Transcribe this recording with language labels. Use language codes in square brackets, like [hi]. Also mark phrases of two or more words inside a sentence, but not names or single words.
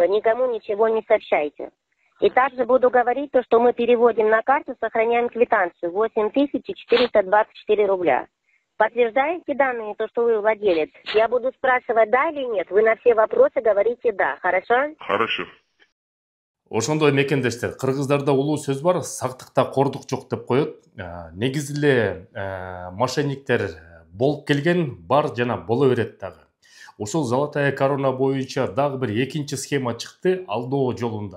[ru] Никому ничего не сообщайте. И также буду говорить то, что мы переводим на карту, сохраняем квитанцию. 8424 рубля. Подтверждаете данные, то, что вы владелец? Я буду спрашивать да или нет. Вы на все вопросы говорите да. Хорошо? Хорошо. [ky] Ошондой мекендештер, кыргыздарда улуу сөз бар, сактыкта кордук жок деп коет. Негизи эле мошенниктер болуп келген, бар жана боло берет дагы. Ошол Золотая корона боюнча дагы бир экинчи схема чыкты алдоо жолунда.